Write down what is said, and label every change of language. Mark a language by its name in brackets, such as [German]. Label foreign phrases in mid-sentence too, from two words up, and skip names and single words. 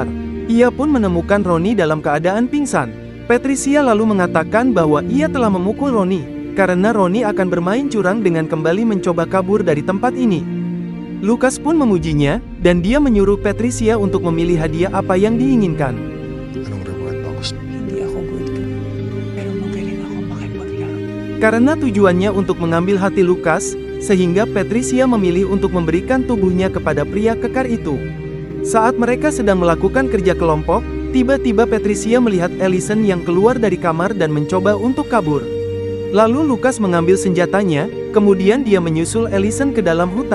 [Indonesian] Ia pun menemukan Ronnie dalam keadaan pingsan. Patricia lalu mengatakan bahwa ia telah memukul Ronnie, karena Ronnie akan bermain curang dengan kembali mencoba kabur dari tempat ini. Lucas pun memujinya, dan dia menyuruh Patricia untuk memilih hadiah apa yang diinginkan. [Filipino] Anong [English] reward box? [Filipino] Hindi ako good. Pero magaling ako makipaglaro. [Indonesian] Karena tujuannya untuk mengambil hati Lucas, sehingga Patricia memilih untuk memberikan tubuhnya kepada pria kekar itu. Saat mereka sedang melakukan kerja kelompok, tiba-tiba Patricia melihat Allison yang keluar dari kamar dan mencoba untuk kabur. Lalu Lucas mengambil senjatanya, kemudian dia menyusul Allison ke dalam hutan.